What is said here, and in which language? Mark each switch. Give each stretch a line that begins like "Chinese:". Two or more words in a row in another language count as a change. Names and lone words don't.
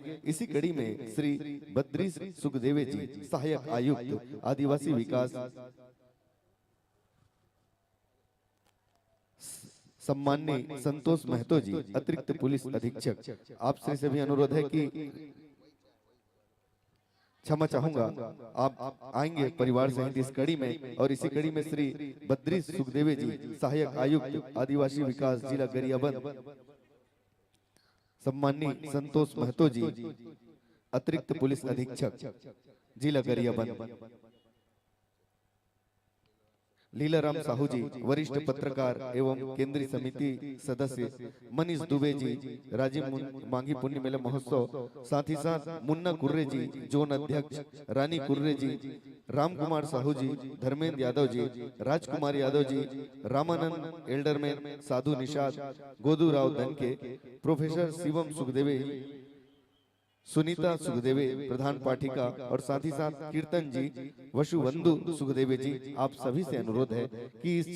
Hindi: इसी कड़ी में श्री बद्री सुखदेवे जी, सहायक आयुक्त आदिवासी विकास, सम्माननीय संतोष महतो जी अतिरिक्त पुलिस अधीक्षक, आपसे से भी अनुरोध है कि क्षमा चाहूंगा आप आएंगे परिवार सहित इस कड़ी में। और इसी कड़ी में श्री बद्री सुखदेवे जी, सहायक आयुक्त आदिवासी विकास जिला गरियाबंद, सम्माननीय संतोष महतो जी अतिरिक्त पुलिस अधीक्षक जिला गरियाबंद, लीलाराम साहू जी वरिष्ठ पत्रकार एवं केंद्रीय समिति सदस्य, मनीष दुबे जी राजीव मांगी पुण्य मेला महोत्सव, साथ ही साथ मुन्ना कुर्रे जी जोन अध्यक्ष, रानी कुर्रे जी, राम कुमार साहू जी, धर्मेंद्र यादव जी, राजकुमार यादव जी, रामानंद एल्डरमैन, साधु निषाद, गोदू राव धनके, प्रोफेसर शिवम सुखदेवे, सुनीता सुखदेवे प्रधान पाठिका, और साथ ही साथ कीर्तन जी, वसुबंधु सुखदेवे जी, आप सभी से अनुरोध है कि इस